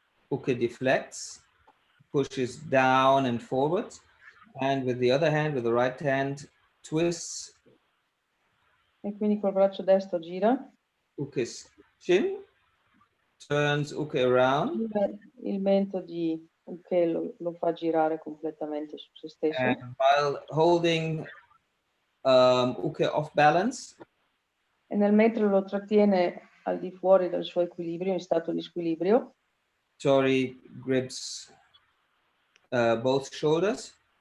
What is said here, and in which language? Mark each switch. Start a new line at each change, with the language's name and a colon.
English: Uke deflects, pushes down and forward, and with the other hand, with the right hand, twists.
Italian: E quindi col braccio destro gira.
English: Uke's chin, turns Uke around.
Italian: Il mento di Uke lo fa girare completamente su se stesso.
English: And while holding Uke off balance.
Italian: E nel mentre lo trattiene al di fuori del suo equilibrio, in stato di squilibrio.
English: Tori grips both shoulders.